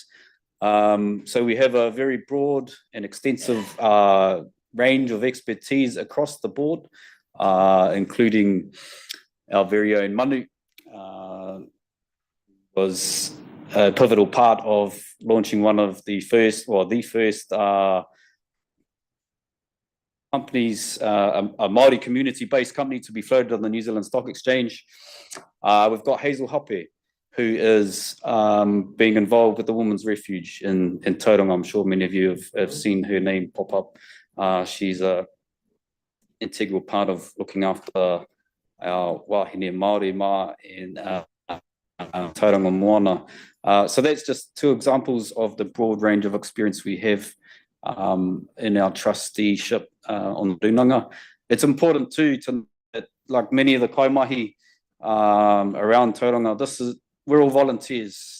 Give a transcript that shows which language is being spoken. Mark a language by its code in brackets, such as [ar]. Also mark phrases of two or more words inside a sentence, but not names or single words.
[en] So we have a very broad and extensive range of expertise across the board, including our very own Manu, was a pivotal part of launching one of the first companies, a Māori community-based company to be floated on the New Zealand Stock Exchange. We've got Hazel Hoppe, who is being involved with the Women's Refuge in Tauranga. I'm sure many of you have seen her name pop up. She's an integral part of looking after our [mi] wahine Māori mā [en] and Tauranga moana. So that's just 2 examples of the broad range of experience we have in our trusteeship on the runanga. It's important too to know that like many of the kaimahi around Tauranga, we're all volunteers.